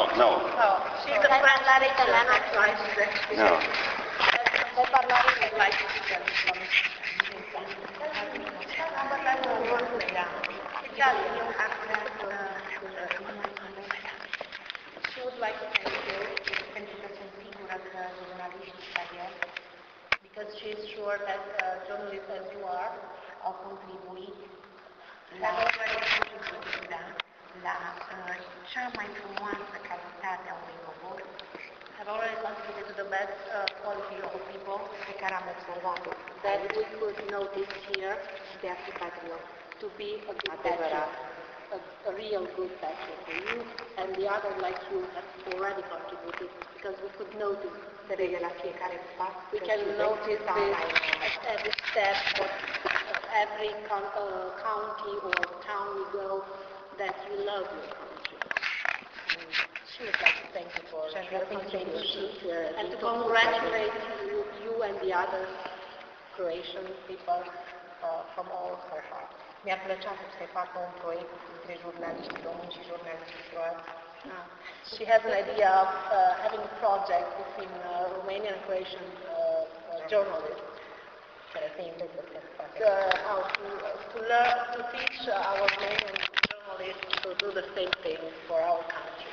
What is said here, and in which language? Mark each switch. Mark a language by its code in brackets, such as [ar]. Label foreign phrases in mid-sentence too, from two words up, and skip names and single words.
[en] Oh, she's a French italiano. No. [it] Puoi parlare italiano. [en] She would like to thank you [ro] pentru că sunt sigură că jurnaliștii ca el, [en] because she is sure that journalists as you are [ro] au contribuit la cea mai frumoasă calitate a unui popor, [en] have already contributed to the best quality of a people [ro] pe care am observat-o. [en] That we could notice here the patriot to be a good patriot, a real good patriot for you, and the other like you have already contributed, because we could notice that [ro] La fiecare pas, [en] we can notice this at every step of every county or town we go, that you love your country. she would like to thank you for your contribution And to congratulate you and the other Croatian people from all her heart. [ro] Mi-ar plăcea să se facă un proiect între jurnaliștii români și jurnaliștii croați. [en] She has an idea of having a project between Romanian and Croatian journalists. How to learn to teach our Romanian journalists to do the same thing for our country.